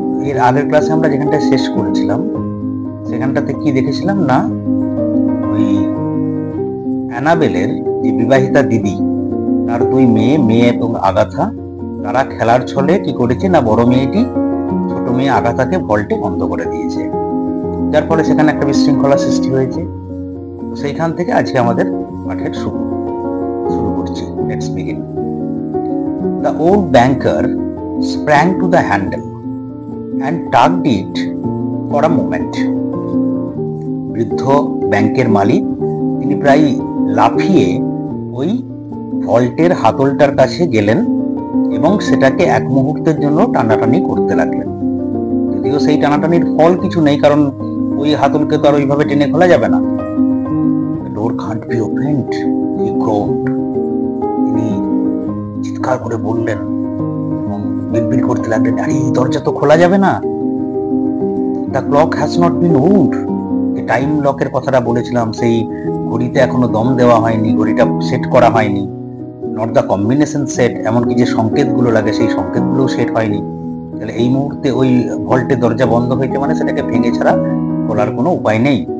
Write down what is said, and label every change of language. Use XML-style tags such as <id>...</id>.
<bn>এর আগের ক্লাসে আমরা যেখানটা শেষ করেছিলাম সেখানটাতে কি দেখেছিলাম না, ওই অ্যানাবেলের যে বিবাহিতা দিদি, তার 2 মেয়ে এবং আগাথা, তারা খেলার ছলে কি করেছে না, বড় মেয়েটি ছোট মেয়ে আগাথাকে ভল্টে বন্ধ করে দিয়েছে, যার ফলে সেখানে একটা বিশৃঙ্খলা সৃষ্টি হয়েছে। তো সেইখান থেকে আজকে আমাদের পাঠের শুরু করছি।</bn> <en>Let's begin. The old banker sprang to the handle and tugged it for a moment.</en> <bn>বৃদ্ধ ব্যাংকের মালিক তিনি প্রায় লাফিয়ে ওই ভল্টের হাতলটার কাছে গেলেন এবং সেটাকে এক মুহূর্তের জন্য টানাটানি করতে লাগলেন। যদিও সেই টানাটানির ফল কিছু নেই, কারণ ওই হাতলকে তো আর ওইভাবে টেনে খোলা যাবে না।</bn> <en>The door can't be opened, he groaned.</en> <bn>তিনি চিৎকার করে বললেন এবং বিড়বিড় করতে লাগলেন, আরে এই দরজা তো খোলা যাবে না।</bn> <en>The clock has not been moved.</en> <bn>Time লকের কথাটা বলেছিলাম, সেই ঘড়িতে এখনো দম দেওয়া হয়নি, ঘড়িটা সেট করা হয়নি।</bn> <en>not the combination set,</en> <bn>এমনকি যে সংকেতগুলো লাগে সেই সংকেতগুলো সেট হয়নি। তাহলে এই মুহূর্তে ওই ভল্টের দরজা বন্ধ হয়েছে, মানে সেটাকে ভেঙে ছাড়া খোলার কোনো উপায় নেই।</bn>